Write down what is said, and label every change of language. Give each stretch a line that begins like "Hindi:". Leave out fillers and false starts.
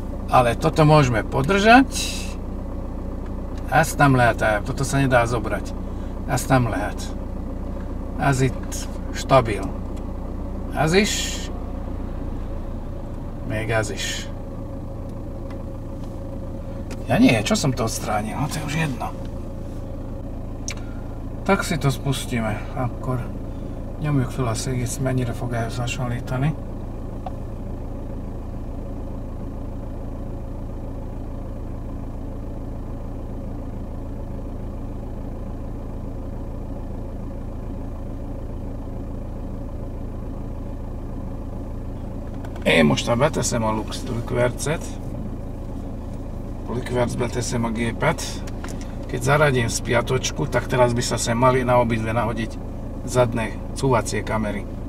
Slovak: Ale toto môžeme podržať.
Hungarian: Ezt nem lehet,
Slovak: toto sa nedá zobrať.
Hungarian: Ezt nem lehet. Ez itt stabil. Ez is. Még ez is.
Slovak: Ja nie, čo som to odstránil? No to je už jedno. Tak si to spustíme.
Hungarian: Akkor nyomjuk fel a szégic, mennyire fog ehhez hasonlítani. Én mostan beteszem a lukvercet, lukvercbe teszem a gépet.
Slovak: Keď zaradím spiatočku, tak teraz by sa sem mali na obidve nahodiť zadné cúvacie kamery.